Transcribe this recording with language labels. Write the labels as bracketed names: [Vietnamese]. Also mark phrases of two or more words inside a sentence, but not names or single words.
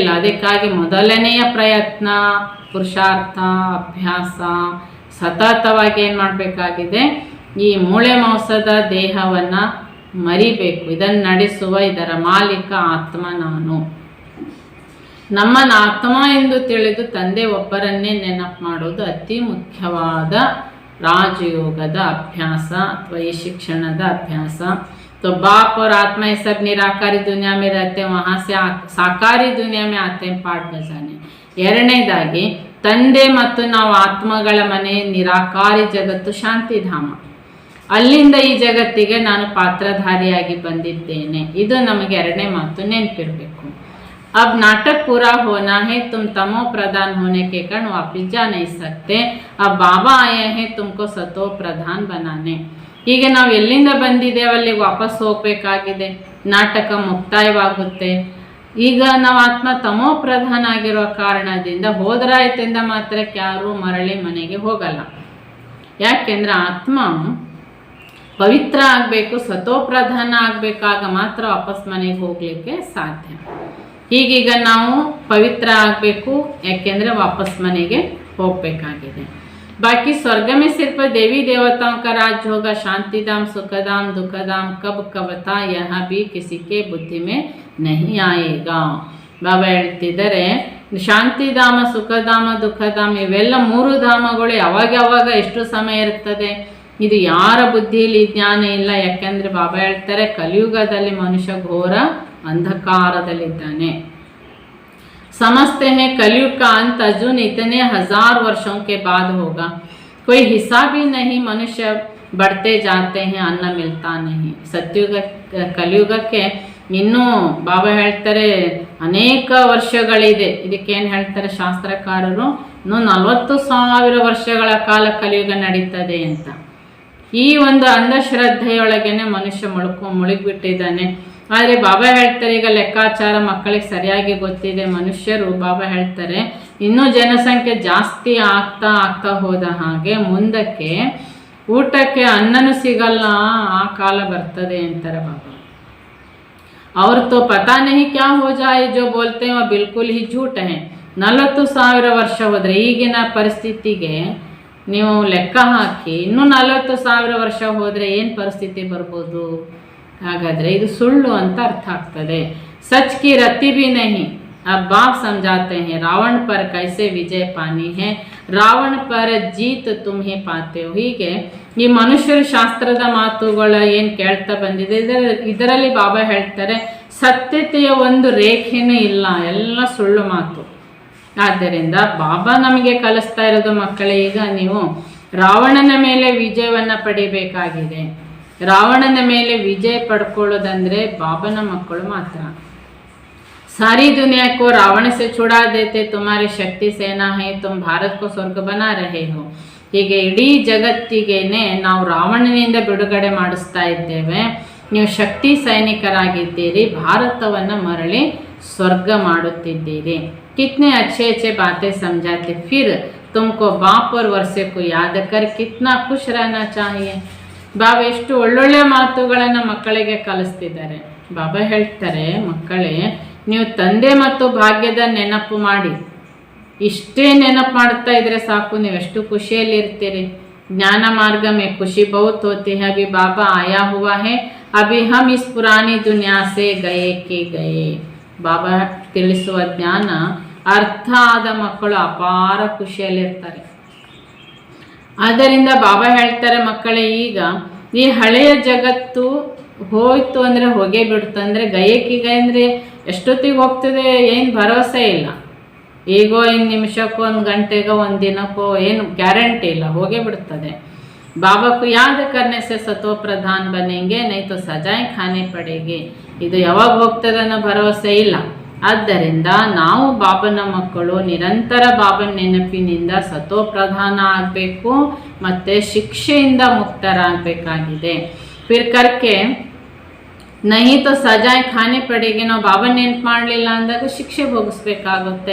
[Kannada] ಅದಕ್ಕಾಗಿ ಮೊದಲನೆಯ ಪ್ರಯತ್ನ, ಪುರುಷಾರ್ಥ, ಅಭ್ಯಾಸ ಸತತವಾಗಿ ಏನು ಮಾಡಬೇಕಾಗಿದೆ, ಈ ಮೂಳೆ ಮಾಂಸದ ದೇಹವನ್ನು ಮರಿಬೇಕು. ಇದನ್ನು ನಡೆಸುವ ಇದರ ಮಾಲೀಕ ಆತ್ಮ ನಾನು. ನಮ್ಮನ್ನು ಆತ್ಮ ಎಂದು ತಿಳಿದು ತಂದೆ ಒಬ್ಬರನ್ನೇ ನೆನಪು ಮಾಡೋದು ಅತಿ ಮುಖ್ಯವಾದ ರಾಜಯೋಗದ ಅಭ್ಯಾಸ ಅಥವಾ ಯೇ ಶಿಕ್ಷಣದ ಅಭ್ಯಾಸ. [Hindi] तो बाप और आत्मा ये सब निराकारी दुनिया में रहते हैं, वहाँ से साकारी दुनिया में आते हैं पाठ बजाने. [Kannada] ಎರಡನೇದಾಗಿ ತಂದೆ ಮತ್ತು ನಾವು ಆತ್ಮಗಳ ಮನೆ ನಿರಾಕಾರಿ ಜಗತ್ತು ಶಾಂತಿಧಾಮ, ಅಲ್ಲಿಂದ ಈ ಜಗತ್ತಿಗೆ ನಾನು ಪಾತ್ರಧಾರಿಯಾಗಿ ಬಂದಿದ್ದೇನೆ. ಇದು ನಮಗೆ ಎರಡನೇ ಮಾತು ನೆನಪಿರಬೇಕು. [Hindi] अब नाटक पूरा होना है, तुम तमो प्रधान होने के कारण वापिस जा नहीं सकते. अब बाबा आए हैं तुमको सतो प्रधान बनाने. [Kannada] ಹೀಗೆ ನಾವು ಎಲ್ಲಿಂದ ಬಂದಿದ್ದೇವೆ ಅಲ್ಲಿಗೆ ವಾಪಸ್ ಹೋಗಬೇಕಾಗಿದೆ. ನಾಟಕ ಮುಕ್ತಾಯವಾಗುತ್ತೆ. ಈಗ ನಾವು ಆತ್ಮ ತಮೋ ಪ್ರಧಾನ ಆಗಿರೋ ಕಾರಣದಿಂದ ಹೋದ್ರಾಯ್ತಿಂದ ಮಾತ್ರಕ್ಕೆ ಯಾರೂ ಮರಳಿ ಮನೆಗೆ ಹೋಗಲ್ಲ. ಯಾಕೆಂದ್ರೆ ಆತ್ಮ ಪವಿತ್ರ ಆಗಬೇಕು, ಸತೋ ಪ್ರಧಾನ ಆಗಬೇಕಾಗ ಮಾತ್ರ ವಾಪಸ್ ಮನೆಗೆ ಹೋಗಲಿಕ್ಕೆ ಸಾಧ್ಯ. ಹೀಗೀಗ ನಾವು ಪವಿತ್ರ ಆಗಬೇಕು, ಯಾಕೆಂದರೆ ವಾಪಸ್ ಮನೆಗೆ ಹೋಗಬೇಕಾಗಿದೆ. [Hindi] बाकी स्वर्ग में सिर्फ देवी देवताओं का राज होगा, शांतिधाम, सुखधाम, दुखधाम कब कवता यह भी किसी के बुद्धि में नहीं आएगा. [Kannada] ಬಾಬಾ ಹೇಳ್ತಿದ್ದಾರೆ, ಶಾಂತಿಧಾಮ, ಸುಖಧಾಮ, ದುಃಖಧಾಮ ಇವೆಲ್ಲ ಮೂರು ಧಾಮಗಳು ಯಾವಾಗ ಎಷ್ಟು ಸಮಯ ಇರ್ತದೆ, ಇದು ಯಾರ ಬುದ್ಧಿಯಲ್ಲಿ ಜ್ಞಾನ ಇಲ್ಲ. ಯಾಕೆಂದರೆ ಬಾಬಾ ಹೇಳ್ತಾರೆ, ಕಲಿಯುಗದಲ್ಲಿ ಮನುಷ್ಯ ಘೋರ अंधकारदलिದ್ದಾನೆ. [Hindi] समझते हैं कलयुग का अंत अजून इतने 1000 वर्षों के बाद होगा. कोई हिसाब ही नहीं, मनुष्य बढ़ते जाते हैं, अन्न मिलता नहीं. [Kannada] सत्युग ಕಲಿಯುಗಕ್ಕೆ ಇನ್ನೂ ಬಾಬಾ ಹೇಳ್ತಾರೆ ಅನೇಕ ವರ್ಷಗಳಿದೆ. ಇದಕ್ಕೇನು ಹೇಳ್ತಾರೆ ಶಾಸ್ತ್ರಕಾರರು, ಇನ್ನೂ 40,000 ವರ್ಷಗಳ ಕಾಲ ಕಲಿಯುಗ ನಡೀತದೆ ಅಂತ. ಈ ಒಂದು ಅಂಧಶ್ರದ್ಧೆಯೊಳಗೇನೆ ಮನುಷ್ಯ ಮುಳುಗಿಬಿಟ್ಟಿದ್ದಾನೆ. ಆದರೆ ಬಾಬಾ ಹೇಳ್ತಾರೆ, ಈಗ ಲೆಕ್ಕಾಚಾರ ಮಕ್ಕಳಿಗೆ ಸರಿಯಾಗಿ ಗೊತ್ತಿದೆ. ಮನುಷ್ಯರು ಬಾಬಾ ಹೇಳ್ತಾರೆ ಇನ್ನೂ ಜನಸಂಖ್ಯೆ ಜಾಸ್ತಿ ಆಗ್ತಾ ಹೋದ ಹಾಗೆ ಮುಂದಕ್ಕೆ ಊಟಕ್ಕೆ ಅನ್ನನೂ ಸಿಗಲ್ಲ, ಆ ಕಾಲ ಬರ್ತದೆ ಅಂತಾರೆ ಬಾಬಾ. [Hindi] और तो पता नहीं क्या हो जाए, जो बोलते हैं वो बिल्कुल ही झूठ है. [Kannada] 40,000 ವರ್ಷ ಹೋದರೆ ಈಗಿನ ಪರಿಸ್ಥಿತಿಗೆ ನೀವು ಲೆಕ್ಕ ಹಾಕಿ, ಇನ್ನೂ 40,000 ವರ್ಷ ಹೋದರೆ ಏನು ಪರಿಸ್ಥಿತಿ ಬರ್ಬೋದು? ಹಾಗಾದರೆ ಇದು ಸುಳ್ಳು ಅಂತ ಅರ್ಥ ಆಗ್ತದೆ. [Hindi] सच की रत्ती भी नहीं. अब बाप समझाते हैं रावण पर कैसे विजय पानी है, रावण पर जीत तुम ही पाते हो. [Kannada] ಹೀಗೆ ಈ ಮನುಷ್ಯರ ಶಾಸ್ತ್ರದ ಮಾತುಗಳ ಏನು ಕೇಳ್ತಾ ಬಂದಿದೆ, ಇದರಲ್ಲಿ ಬಾಬಾ ಹೇಳ್ತಾರೆ ಸತ್ಯತೆಯ ಒಂದು ರೇಖೆನೂ ಇಲ್ಲ, ಎಲ್ಲ ಸುಳ್ಳು ಮಾತು. ಆದ್ದರಿಂದ ಬಾಬಾ ನಮಗೆ ಕಲಿಸ್ತಾ ಇರೋದು, ಮಕ್ಕಳೇ ಈಗ ನೀವು ರಾವಣನ ಮೇಲೆ ವಿಜಯವನ್ನು ಪಡಿಬೇಕಾಗಿದೆ. ರಾವಣನ ಮೇಲೆ ವಿಜಯ ಪಡ್ಕೊಳ್ಳೋದಂದ್ರೆ ಬಾಬನ ಮಕ್ಕಳು ಮಾತ್ರ. [Hindi] सारी दुनिया को रावण से छुड़ा देते, तुम्हारी शक्ति सेना है, तुम भारत को स्वर्ग बना रहे हो. [Kannada] ಹೀಗೆ ಇಡೀ ಜಗತ್ತಿಗೇನೆ ನಾವು ರಾವಣನಿಂದ ಬಿಡುಗಡೆ ಮಾಡಿಸ್ತಾ ಇದ್ದೇವೆ. ನೀವು ಶಕ್ತಿ ಸೈನಿಕರಾಗಿದ್ದೀರಿ, ಭಾರತವನ್ನು ಮರಳಿ ಸ್ವರ್ಗ ಮಾಡುತ್ತಿದ್ದೀರಿ. [Hindi] ಕಿತ್ನೆ अच्छे अच्छे बातें समझाते, फिर तुमको बाप और वर्षे को याद कर कितना खुश रहना चाहिए. [Kannada] ಬಾಬಾ ಎಷ್ಟು ಒಳ್ಳೊಳ್ಳೆ ಮಾತುಗಳನ್ನು ಮಕ್ಕಳಿಗೆ ಕಲಿಸ್ತಿದ್ದಾರೆ. ಬಾಬಾ ಹೇಳ್ತಾರೆ, ಮಕ್ಕಳೇ ನೀವು ತಂದೆ ಮತ್ತು ಭಾಗ್ಯದ ನೆನಪು ಮಾಡಿ, ಇಷ್ಟೇ ನೆನಪು ಮಾಡ್ತಾ ಇದ್ರೆ ಸಾಕು, ನೀವೆಷ್ಟು ಖುಷಿಯಲ್ಲಿ ಇರ್ತೀರಿ. [Hindi] ज्ञान मार्ग में खुशी बहुत होती है. अभी बाबा आया हुआ है, अभी हम इस पुरानी दुनिया से गए कि गए. [Kannada] ಬಾಬಾ ತಿಳಿಸುವ ಜ್ಞಾನ ಅರ್ಥ ಆದ ಮಕ್ಕಳು ಅಪಾರ ಖುಷಿಯಲ್ಲಿರ್ತಾರೆ. ಆದ್ದರಿಂದ ಬಾಬಾ ಹೇಳ್ತಾರೆ, ಮಕ್ಕಳೇ ಈಗ ಈ ಹಳೆಯ ಜಗತ್ತು ಹೋಯ್ತು ಅಂದರೆ ಹೋಗೇ ಬಿಡ್ತು. ಅಂದರೆ ಗಯಕಿಗೆ ಅಂದರೆ ಎಷ್ಟೊತ್ತಿಗೆ ಹೋಗ್ತದೆ ಏನು ಭರವಸೆ ಇಲ್ಲ. ಈಗೋ ಇನ್ನು ನಿಮಿಷಕ್ಕೋ, ಒಂದು ಗಂಟೆಗೋ, ಒಂದು ದಿನಕ್ಕೋ ಏನು ಗ್ಯಾರಂಟಿ ಇಲ್ಲ, ಹೋಗೇ ಬಿಡ್ತದೆ. [Hindi] ಬಾಬಾ को याद करने से सतो प्रधान बनेंगे, नहीं तो सजाएं खाने पड़ेगी. [Kannada] ಇದು ಯಾವಾಗ ಹೋಗ್ತದೆ ಅನ್ನೋ ಭರವಸೆ ಇಲ್ಲ. ಆದ್ದರಿಂದ ನಾವು ಬಾಬನ ಮಕ್ಕಳು ನಿರಂತರ ಬಾಬನ ನೆನಪಿನಿಂದ ಸತೋ ಪ್ರಧಾನ ಆಗಬೇಕು ಮತ್ತು ಶಿಕ್ಷೆಯಿಂದ ಮುಕ್ತರಾಗಬೇಕಾಗಿದೆ. [Hindi] फिर करके नहीं तो सजाएं खाने पड़ेगी, [Kannada] ನಾವು ಬಾಬನ ನೆನಪು ಮಾಡಲಿಲ್ಲ ಅಂದಾಗ ಶಿಕ್ಷೆ ಭೋಗಿಸ್ಬೇಕಾಗುತ್ತೆ.